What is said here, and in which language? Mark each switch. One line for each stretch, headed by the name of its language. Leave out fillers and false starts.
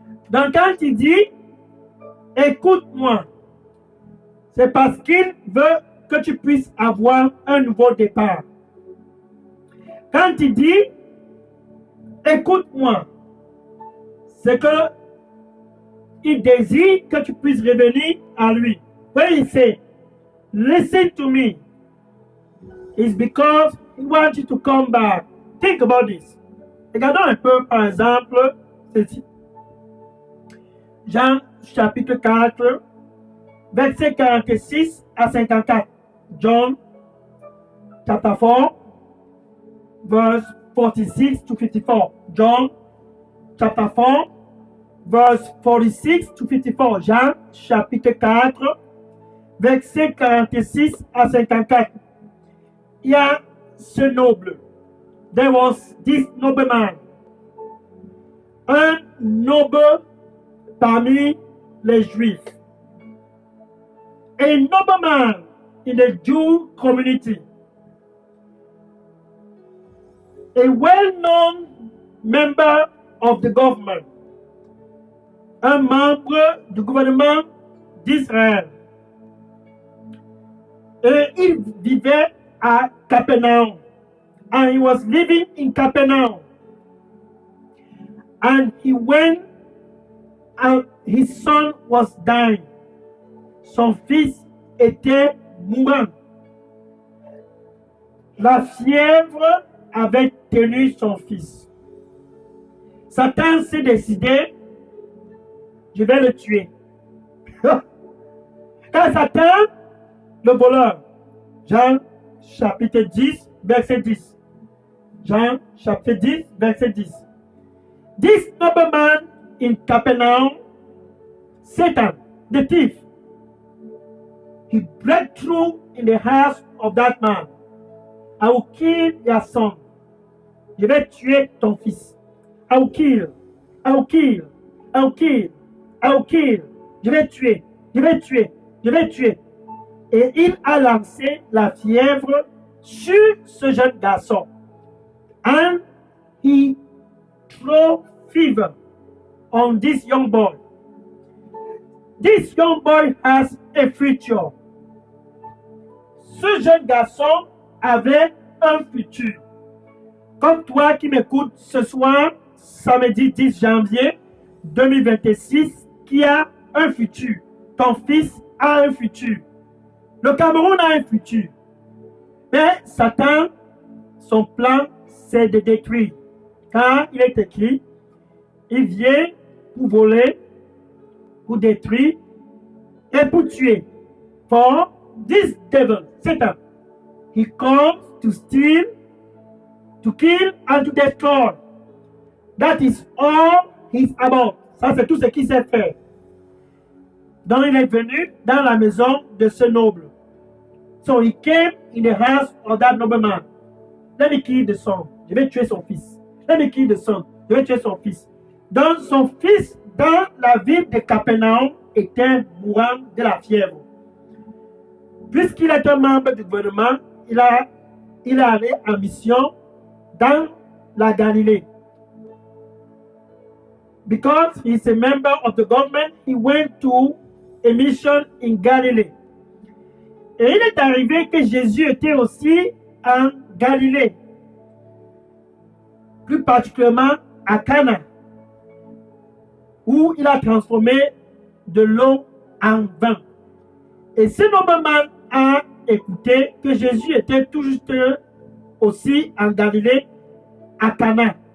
French: Donc quand il dit, écoute-moi, c'est parce qu'il veut que tu puisses avoir un nouveau départ. Quand il dit, écoute-moi, c'est que il désire que tu puisses revenir à lui.
English: When he say, listen to me, it's because he wants you to come back. Think about this.
French: Regardons un peu, par exemple, ceci. Jean chapitre 4, verset 46 à 54.
English: John chapter 4, verse 46 to 54. John chapter 4, verse 46 to 54.
French: Jean chapitre 4, verset 46 à 54. Il y a ce noble.
English: There was this nobleman.
French: Un noble parmi les Juifs.
English: A nobleman in the Jew community. A well-known member of the government.
French: Un membre du gouvernement d'Israël. Et il vivait à Capernaum.
English: And he was living in Capernaum. And he went and his son was dying.
French: Son fils était mourant. La fièvre avait tenu son fils. Satan s'est décidé, je vais le tuer. Quand Satan, le voleur, Jean chapitre 10, verset 10. Jean chapitre 10, verset 10.
English: This nobleman in Capernaum, Satan, the thief, he broke through in the house of that man. I will kill your son.
French: Je vais tuer ton fils.
English: I will kill. I will kill. I will kill. I will kill.
French: Je vais tuer. Je vais tuer.
English: Je vais tuer.
French: Et il a lancé la fièvre sur ce jeune garçon.
English: And he threw fever on this young boy. This young boy has a future.
French: Ce jeune garçon avait un futur. Comme toi qui m'écoutes ce soir, samedi 10 janvier 2026, qui a un futur. Ton fils a un futur. Le Cameroun a un futur. Mais Satan, son plan, c'est de détruire. Car il est écrit, il vient pour voler, pour détruire et pour tuer.
English: For this devil, Satan, he comes to steal, to kill and to destroy. That is all he's about.
French: Ça, c'est tout ce qu'il sait faire. Donc, il est venu dans la maison de ce noble.
English: So he came in the house of that nobleman. Let me kill the son.
French: Je vais tuer son fils.
English: Let me kill the son. Je vais tuer son fils.
French: Donc, son fils, dans la ville de Capernaum, était mourant de la fièvre. Puisqu'il est un membre du gouvernement, il est allé en mission dans la Galilée.
English: Because he is a member of the government, he went to a mission in Galilee.
French: Et il est arrivé que Jésus était aussi en Galilée, plus particulièrement à Cana, où il a transformé de l'eau en vin. Et ce nobleman a écouté que Jésus était tout juste aussi en Galilée, à Cana.